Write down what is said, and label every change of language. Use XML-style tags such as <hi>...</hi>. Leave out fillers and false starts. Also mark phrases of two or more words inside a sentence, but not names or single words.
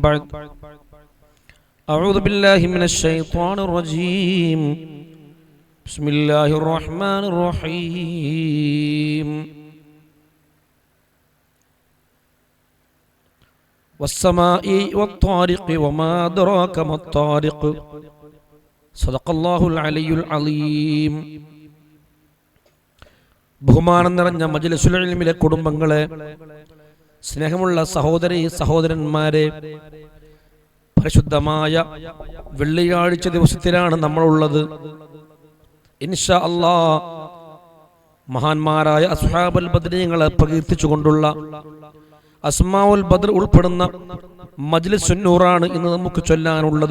<ar>أما بعد أعوذ بالله من الشيطان الرجيم بسم الله الرحمن الرحيم والسماء والطارق وما أدراك ما الطارق صدق الله العلي العظيم.</ar> <ml>ബഹുമാനം നിറഞ്ഞ മജ്ലിസുൽ ഇൽമിലെ കുടുംബങ്ങളെ, സ്നേഹമുള്ള സഹോദരി സഹോദരന്മാരെ, പരിശുദ്ധമായ വെള്ളിയാഴ്ച ദിവസത്തിലാണ് നമ്മളുള്ളത്.</ml> <ar>إن شاء الله</ar> <ml>മഹാന്മാരായ അസ്ഹാബുൽ ബദ്രീങ്ങളെ പ്രകീർത്തിച്ചുകൊണ്ടുള്ള</ml> <ar>أسماء البدر</ar> <ml>ഉൾപ്പെടുന്ന മജ്ലിസുൻ നൂറാണ് ഇന്ന് നമുക്ക് ചൊല്ലാനുള്ളത്.</ml>